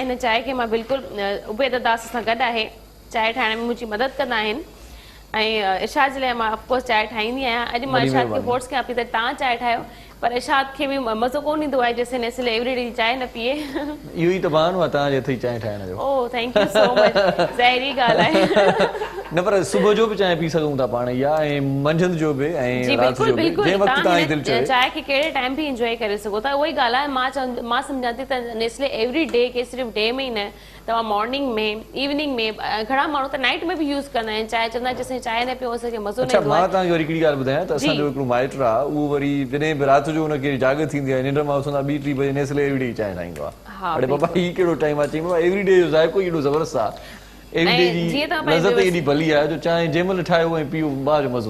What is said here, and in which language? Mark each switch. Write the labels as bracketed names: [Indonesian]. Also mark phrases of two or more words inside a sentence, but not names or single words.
[Sindhi] हिन चांहि खे मां बिल्कुलु उबेद दास सां गॾु आहे। चांहि ठाहिण में मुंहिंजी मदद कंदा आहिनि ऐं इरशाद जे लाइ मां ऑफकोर्स चांहि ठाहींदी आहियां। अॼु मां इरशाद खे फोर्स कयां पई त तव्हां चांहि ठाहियो, पर इरशाद खे बि मज़ो कोन ईंदो आहे जेसिताईं नेस्ले एवरीडे जी चांहि न पीए। इहो ई त बहानो आहे तव्हांजे हथ जी चांहि ठाहिण जो। [English] Oh thank you so much, [Sindhi] ज़ाहिरी ॻाल्हि आहे। न पर सुबुह जो बि चांहि पी सघूं था पाण या ऐं मंझंदि जो बि ऐं राति जो बि, जंहिं वक़्तु तव्हांजी दिलि चए। चांहि खे कहिड़े टाइम बि एंजॉय करे सघो था। उहा ई ॻाल्हि आहे। मां सम्झां थी त नेस्ले एवरीडे खे सिर्फ़ु डे में ई न, तव्हां मॉर्निंग में, इवनिंग में, घणा माण्हू त नाइट में बि यूज़ कंदा आहिनि चांहि। चवंदा आहिनि जेसिताईं चांहि न पियो असांखे मज़ो न ईंदो आहे। मां तव्हांखे वरी हिकिड़ी ॻाल्हि ॿुधायां त असांजो हिकिड़ो माइट आहे, उहो वरी जॾहिं बि राति जो हुनखे जाग थींदी आहे, निंड मां उथंदा 2-3 बजे नेस्ले एवरीडे चांहि ठाहींदो आहे। अड़े बाबा हीउ कहिड़ो टाइम आहे? चई बाबा एवरीडे जो ज़ाइक़ो एॾो ज़बरदस्त आहे, एवरीडे जी लज़त एॾी भली आहे जो चांहि जंहिं महिल ठाहियो ऐं पीओ बाज मज़ो।